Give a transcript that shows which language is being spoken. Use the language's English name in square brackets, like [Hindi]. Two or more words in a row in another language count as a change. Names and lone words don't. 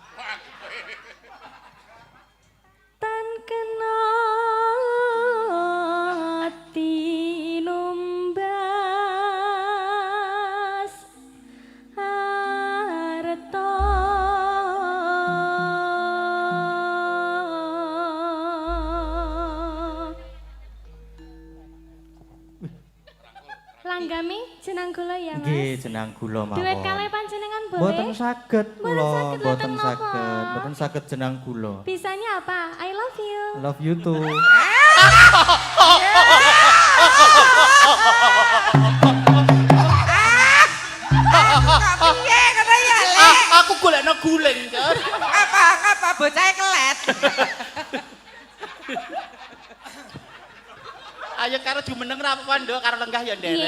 [Javanese] tan kena tinumbas arta Langgami jeneng kula ya Mas. Nggih, jeneng gula mawon. Duet kalih panjenengan boleh? Mboten saged kula, saged, mboten mboten saged. napa. Mboten saged jeneng gula. [Indonesian] Bisanya apa? [English] I love you. Love you too. [Javanese] Kok piye ngono ya Le? Aku golekno guling, Jar. Apa bocahe kelet. Ayo karo jumeneng ra apa-apa nduk, karo lenggah ya nderek.